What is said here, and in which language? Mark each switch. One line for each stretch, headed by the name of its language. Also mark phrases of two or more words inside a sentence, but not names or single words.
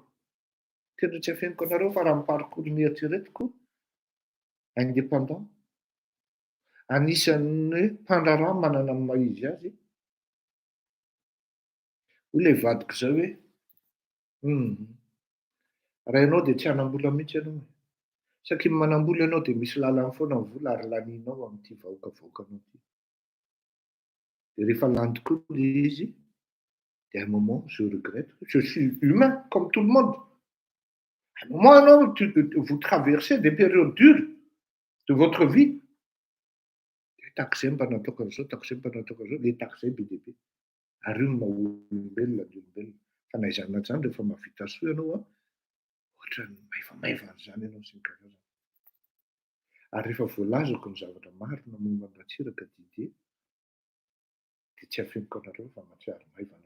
Malagasy: Tena tsy afeniko anareo fa raha ny parcours nieritreretiko indépendant anisan'ny mpandraraha manana ny maha-izy azy hoy ilay vadiko izao hoe raha ianao dia tsy hanam-bola mihitsy ianao satria manam-bola ianao dia misy lalany foana ny vola ary lanianao amin'ity vahoakavahoakanao ity. Dia rehefa lany tokoa ilay izy dia
French: à un moment je regrette, je suis humain comme tout le monde. À un moment non, vous traversez des périodes dures de votre vie.
Malagasy: Takizay mba nataoko an'izao, takizay mba nataoko an'izao, le takizay be dia be. Ary io no maha-olombelona ny olombelona. Fa na izany na izany rehefa mahavita soa ianao ohatran'ny maivamaivana izany ianao sy ny karazany. Ary rehefa voalazako ny zavatra marina momba ny Ratsiraka Didier dia tsy afeniko anareo fa mahatsiaro maivana.